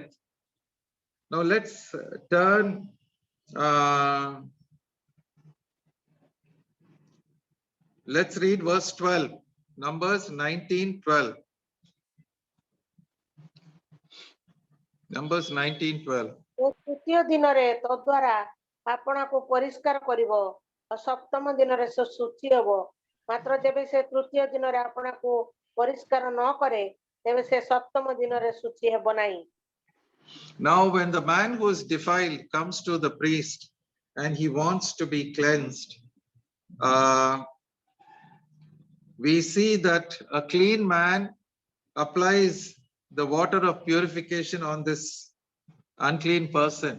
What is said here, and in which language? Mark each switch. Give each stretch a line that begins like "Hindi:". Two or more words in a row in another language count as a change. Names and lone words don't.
English: Now let's turn let's read verse 12, Numbers 19:12. Numbers 19:12.
Odia: ତୃତୀୟ ଦିନରେ ତଦ୍ୱାରା ଆପଣଙ୍କୁ ପରିଷ୍କାର କରିବ ସପ୍ତମ ଦିନରେ ସେ ଶୁଚି ହେବ ମାତ୍ର ଯେବେ ସେ ତୃତୀୟ ଦିନରେ ଆପଣଙ୍କୁ ପରିଷ୍କାର ନ କରେ ତେବେ ସେ ସପ୍ତମ ଦିନରେ ଶୁଚି ହେବ ନାହିଁ।
English: Now when the man who is defiled comes to the priest and he wants to be cleansed, we see that a clean man applies the water of purification on this unclean person.